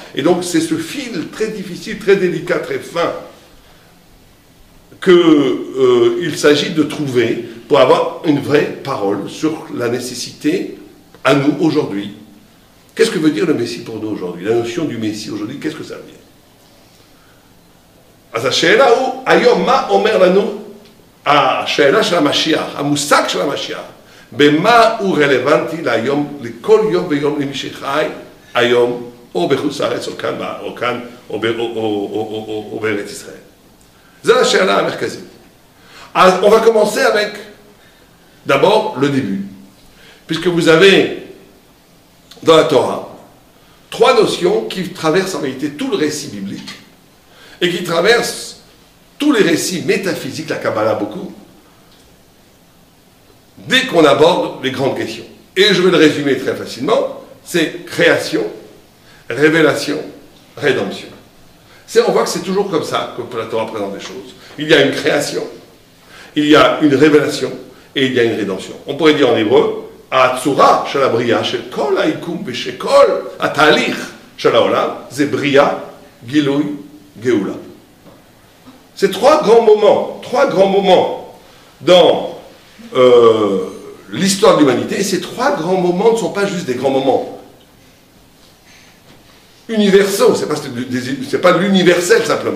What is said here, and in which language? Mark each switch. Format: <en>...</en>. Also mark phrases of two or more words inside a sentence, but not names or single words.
<fr>Et donc c'est ce fil très difficile, très délicat, très fin, qu'il s'agit de trouver pour avoir une vraie parole sur la nécessité, à nous, aujourd'hui. Qu'est-ce que veut dire le Messie pour nous aujourd'hui? La notion du Messie aujourd'hui, qu'est-ce que ça veut dire?</fr> <he>אז השאלה הוא, היום מה אומר לנו השאלה של המשיח, המושג של המשיח, במה הוא רלוונטי להיום, לכל יום ויום למי שחי היום, או בחוץ לארץ, או כאן, או בארץ ישראל. זו השאלה המרכזית.</he> <fr>אז on va commencer avec d'abord le début, puisque vous avez dans la Torah 3 notions qui traversent en réalité tout le récit biblique et qui traversent tous les récits métaphysiques, la Kabbalah beaucoup, dès qu'on aborde les grandes questions. Et je vais le résumer très facilement, c'est création, révélation, rédemption. On voit que c'est toujours comme ça que la Torah présente des choses. Il y a une création, il y a une révélation et il y a une rédemption. On pourrait dire en hébreu,</fr> <he>הצורה של הבריאה של כל היקום ושל כל התהליך של העולם, זה בריאה, גילוי, גאולה.</he> <fr>C'est 3 grands moments dans l'histoire de l'humanité. Et ces 3 grands moments ne sont pas juste des grands moments universaux, c'est pas l'universel simplement.</fr>